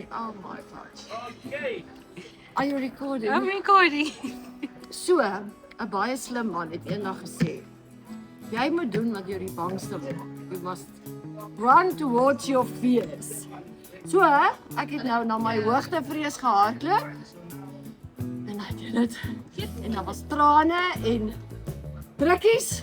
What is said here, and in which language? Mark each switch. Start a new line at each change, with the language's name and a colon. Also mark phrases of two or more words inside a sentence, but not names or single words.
English: Oh my gosh. Okay. Are you recording? I'm recording. So,
Afrikaans: 'n baie slim man het eendag gesê: "Jy moet doen wat jou die bangste maak.
English: You must run towards your fears." So,
Afrikaans: ek het nou na my hoogtevrees gehardloop. En ek doen dit. En daar was trane en drukkies.